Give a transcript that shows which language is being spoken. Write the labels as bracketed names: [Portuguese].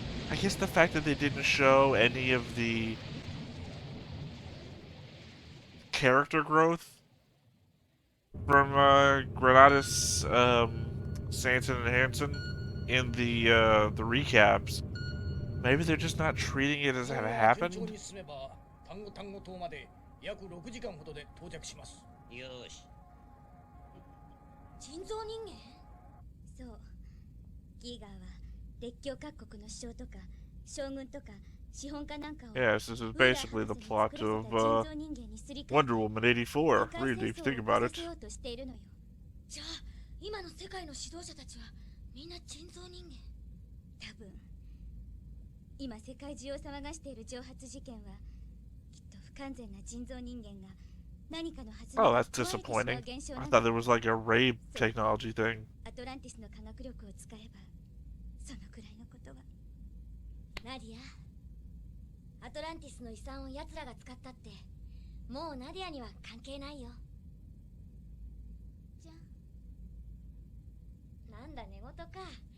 [English] I guess the fact that they didn't show any of the character growth from Granatus, Sanson, and Hanson in the recaps. Maybe they're just not treating it as it happened. [Japanese] 単語単語島まで約6時間ほどで到着します。よし。人造人間？そう。ギガーは列強各国の首相とか将軍とか資本家なんかを [English] Yes, this is basically the plot of Wonder Woman 84, really, if you think about it. [Japanese] じゃあ、今の世界の指導者たちはみんな人造人間。多分。今世界中を騒がしている蒸発事件はきっと不完全な人造人間が何かのはず [English] Oh, that's disappointing. I thought there was like a rape technology thing. [Japanese] アトランティスの科学力を使えばそのくらいのことは。ナディア、アトランティスの遺産を奴らが使ったってもうナディアには関係ないよ。じゃなんだ寝言か。